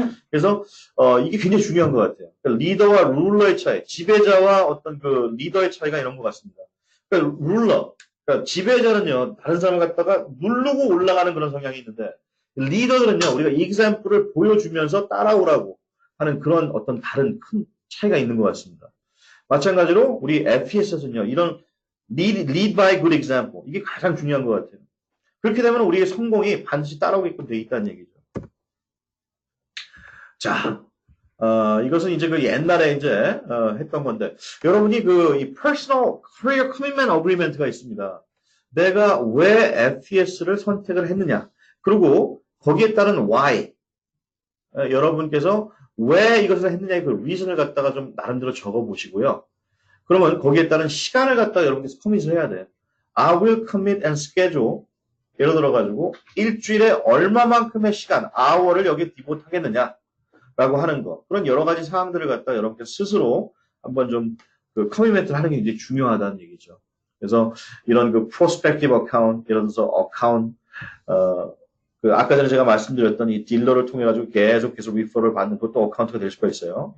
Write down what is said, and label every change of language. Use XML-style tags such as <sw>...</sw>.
<ko>그래서 이게 굉장히 중요한 것 같아요. 그러니까 리더와 룰러의 차이, 지배자와 어떤 그 리더의 차이가 이런 것 같습니다. 그러니까 그러니까 지배자는요 다른 사람을 갖다가 누르고 올라가는 그런 성향이 있는데 리더들은요 우리가 example을 보여주면서 따라오라고 하는 그런 어떤 다른 큰 차이가 있는 것 같습니다. 마찬가지로 우리 FPS에서는요 이런</ko> <en>lead by good example.</en> <ko>이게 가장 중요한 것 같아요. 그렇게 되면 우리의 성공이 반드시 따라오게끔 돼 있다는 얘기죠. 자, 이것은 이제 그 옛날에 이제, 했던 건데, 여러분이 이</ko> <en>personal career commitment agreement</en> <ko>가 있습니다. 내가 왜 FPS를 선택을 했느냐. 그리고 거기에 따른 why. 여러분께서 왜 이것을 했느냐의 그 reason을 갖다가 좀 나름대로 적어 보시고요. 그러면 거기에 따른 시간을 갖다가 여러분께서 커밋을 해야 돼요.</ko> <en>I will commit and schedule.</en> <ko>예를 들어가지고 일주일에 얼마만큼의 시간, hour를 여기에 디보트 하겠느냐 라고 하는 거. 그런 여러 가지 사항들을 갖다가 여러분께서 스스로 한번 좀 그 커미트를 하는 게 굉장히 중요하다는 얘기죠. 그래서 이런 그 prospective account, 예를 들어서 account, 아까 전에 제가 말씀드렸던 이 딜러를 통해 가지고 계속해서 리퍼를 받는 것도 어카운트가 될 수가 있어요.</ko>